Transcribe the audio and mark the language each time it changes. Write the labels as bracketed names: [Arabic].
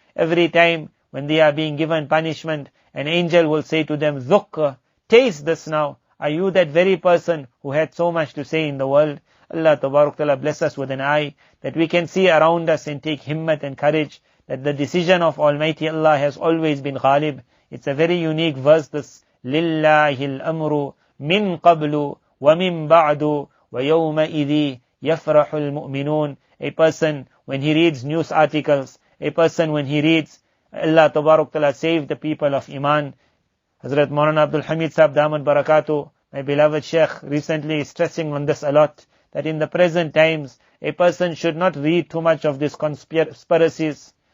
[English] Every time when they are being given punishment, an angel will say to them, ذُقْ, taste this now. Are you that very person who had so much to say in the world? Allah Tabarak Ta'ala bless us with an eye, that we can see around us and take himmat and courage, that the decision of Almighty Allah has always been ghalib. It's a very unique verse, this, [Arabic] لِلَّهِ الْأَمْرُ مِنْ قَبْلُ وَمِنْ بَعْدُ وَيَوْمَئِذِ يَفْرَحُ الْمُؤْمِنُونَ. [English] A person, when he reads news articles, a person when he reads, Allah Tabarak Ta'ala save the people of Iman. Hazrat Maulana Abdul Hamid Sahib Damat Barakatuh, my beloved Sheikh, recently is stressing on this a lot, that in the present times, a person should not read too much of these conspiracies.